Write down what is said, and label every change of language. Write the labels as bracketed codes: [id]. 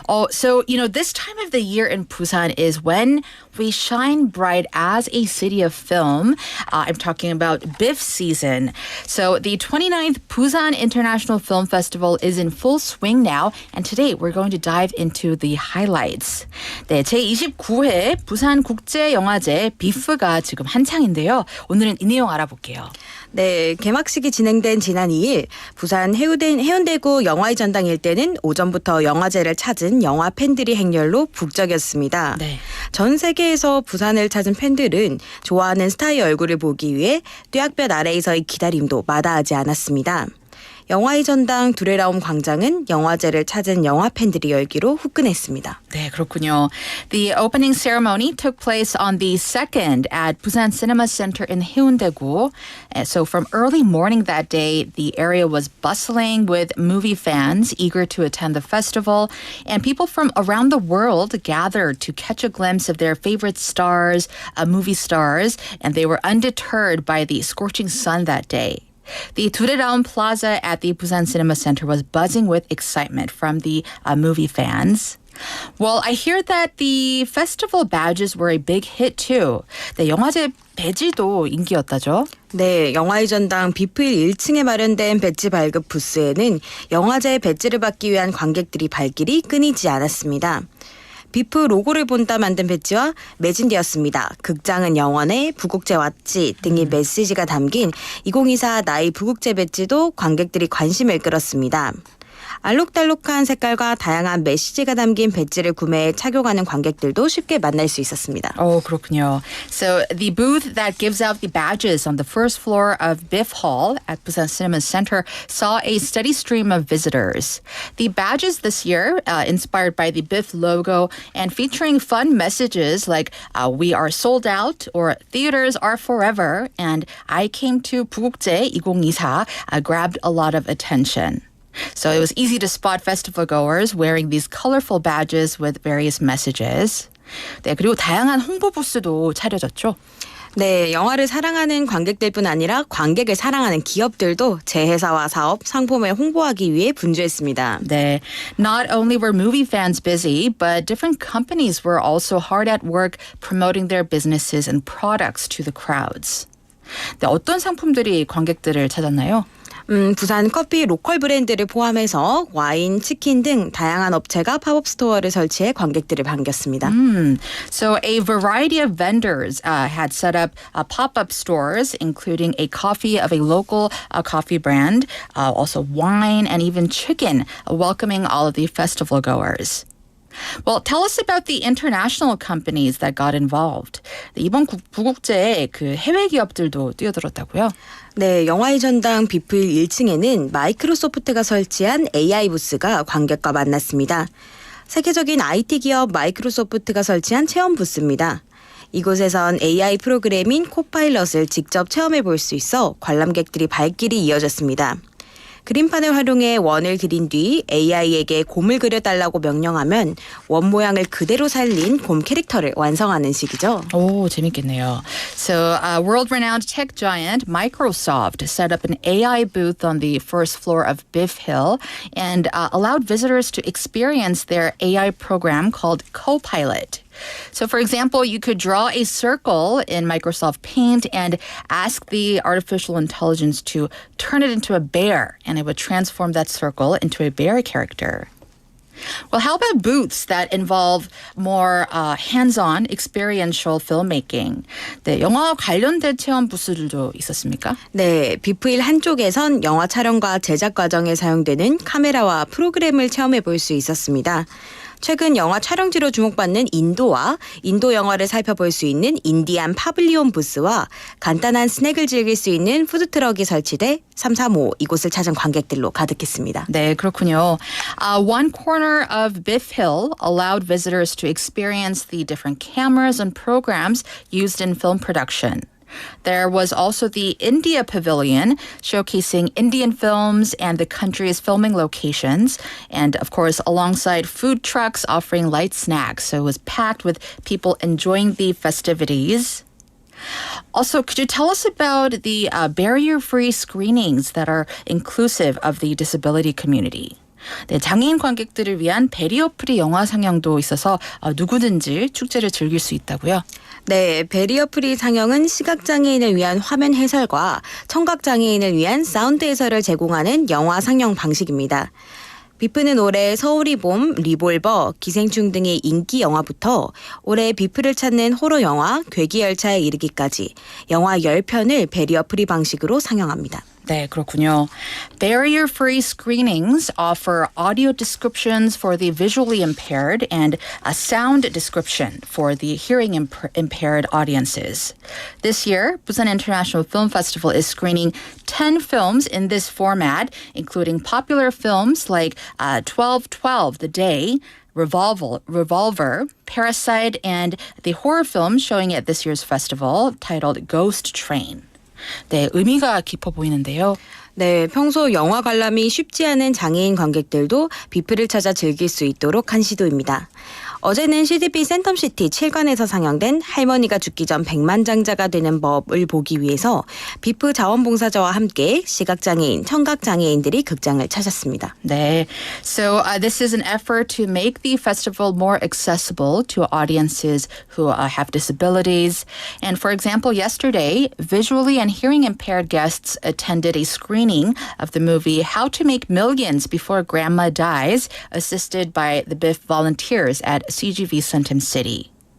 [en] So, this time of the year in Busan is when we shine bright as a city of film. I'm talking about BIFF season. So the 29th Busan International Film Festival is in full swing now. And today we're going to dive into the highlights. [ko] 네, 제29회 부산 국제영화제 BIFF가 지금 한창인데요. 오늘은 이 내용 알아볼게요. 네, 개막식이 진행된 지난 2일 부산 해운대구 영화의 전당 일대는 오전부터 영화제를 찾은 영화 팬들이 행렬로 북적였습니다. 네. 전 세계에서 부산을 찾은 팬들은 좋아하는 스타의 얼굴을 보기 위해 뙤약볕 아래에서의 기다림도 마다하지 않았습니다. 영화의 전당 두레라움 광장은 영화제를 찾은 영화 팬들이 열기로 후끈했습니다. 네, 그렇군요. [en] The opening ceremony took place on the 2nd at Busan Cinema Center in Haeundae-gu. So from early morning that day, the area was bustling with movie fans eager to attend the festival, and people from around the world gathered to catch a glimpse of their favorite stars, movie stars, and they were undeterred by the scorching sun that day. The Tureraum Plaza at the Busan Cinema Center was buzzing with excitement from the movie fans. Well, I hear that the festival badges were a big hit too. [ko] 네, 영화제 배지도 인기였다죠? 네, 영화의 전당 비프일 1층에 마련된 배지 발급 부스에는 영화제 배지를 받기 위한 관객들이 발길이 끊이지 않았습니다. 비프 로고를 본따 만든 배지와 매진되었습니다. 극장은 영원해, 부국제 왔지 등의 메시지가 담긴 2024 나이 부국제 배지도 관객들이 관심을 끌었습니다. 알록달록한 색깔과 다양한 메시지가 담긴 배지를 구매해 착용하는 관객들도 쉽게 만날 수 있었습니다. 그렇군요. [en] So the booth that gives out the badges on the first floor of BIFF Hall at Busan Cinema Center saw a steady stream of visitors. The badges this year, inspired by the BIFF logo and featuring fun messages like "We are sold out" or "Theaters are forever" and "I came to 부국제 2024" grabbed a lot of attention. So it was easy to spot festival goers wearing these colorful badges with various messages. [ko] 네, 그리고 다양한 홍보 부스도 차려졌죠. 네, 영화를 사랑하는 관객들뿐 아니라 관객을 사랑하는 기업들도 재회사와 사업, 상품을 홍보하기 위해 분주했습니다. [en] 네, not only were movie fans busy, but different companies were also hard at work promoting their businesses and products to the crowds. [ko] 네, 어떤 상품들이 관객들을 찾았나요? 부산 커피 로컬 브랜드를 포함해서 와인, 치킨 등 다양한 업체가 팝업 스토어를 설치해 관객들을 반겼습니다. [en] So a variety of vendors had set up pop-up stores, including a coffee of a local coffee brand, also wine and even chicken, welcoming all of the festival goers. Well, tell us about the international companies that got involved. [ko] 이번 부국제에 그 해외 기업들도 뛰어들었다고요? 네, 영화의 전당 비프일 1층에는 마이크로소프트가 설치한 AI 부스가 관객과 만났습니다. 세계적인 IT 기업 마이크로소프트가 설치한 체험 부스입니다. 이곳에선 AI 프로그램인 코파일럿을 직접 체험해 볼 수 있어 관람객들이 발길이 이어졌습니다. 그림판을 활용해 원을 그린 뒤 AI에게 곰을 그려달라고 명령하면 원 모양을 그대로 살린 곰 캐릭터를 완성하는 식이죠. 오, 재밌겠네요. [en] So, world-renowned tech giant Microsoft set up an AI booth on the first floor of BIFF Hill and allowed visitors to experience their AI program called Copilot. So, for example, you could draw a circle in Microsoft Paint and ask the artificial intelligence to turn it into a bear, and it would transform that circle into a bear character. Well, how about booths that involve more hands-on experiential filmmaking? [ko] 네, 영화 관련된 체험 부스들도 있었습니까? 네, 비프일 한쪽에선 영화 촬영과 제작 과정에 사용되는 카메라와 프로그램을 체험해 볼 수 있었습니다. 최근 영화 촬영지로 주목받는 인도와 인도 영화를 살펴볼 수 있는 인디안 파빌리온 부스와 간단한 스낵을 즐길 수 있는 푸드트럭이 설치돼 335 이곳을 찾은 관객들로 가득했습니다. 네, 그렇군요. [en] One corner of BIFF Hill allowed visitors to experience the different cameras and programs used in film production. There was also the India Pavilion, showcasing Indian films and the country's filming locations. And of course, alongside food trucks offering light snacks. So it was packed with people enjoying the festivities. Also, could you tell us about the barrier-free screenings that are inclusive of the disability community? [ko] 네, 장애인 관객들을 위한 베리어 프리 영화 상영도 있어서 누구든지 축제를 즐길 수 있다고요? 네, 베리어 프리 상영은 시각장애인을 위한 화면 해설과 청각장애인을 위한 사운드 해설을 제공하는 영화 상영 방식입니다. 비프는 올해 서울이 봄, 리볼버, 기생충 등의 인기 영화부터 올해 비프를 찾는 호러 영화, 괴기열차에 이르기까지 영화 10편을 베리어 프리 방식으로 상영합니다. 네, 그렇군요. [en] Barrier-free screenings offer audio descriptions for the visually impaired and a sound description for the hearing impaired audiences. This year, Busan International Film Festival is screening 10 films in this format, including popular films like 12:12 The Day, Revolver, Parasite, and the horror film showing at this year's festival titled Ghost Train. [ko] 네, 의미가 깊어 보이는데요. 네, 평소 영화 관람이 쉽지 않은 장애인 관객들도 비프를 찾아 즐길 수 있도록 한 시도입니다. 어제는 CDB 센텀시티 7관에서 상영된 할머니가 죽기 전 백만장자가 되는 법을 보기 위해서 비프 자원봉사자와 함께 시각장애인, 청각장애인들이 극장을 찾았습니다. [en] 네, so this is an effort to make the festival more accessible to audiences who have disabilities. And for example, yesterday, visually and hearing impaired guests attended a screening of the movie How to Make Millions Before Grandma Dies, assisted by the BIFF volunteers at CGV Suntim City.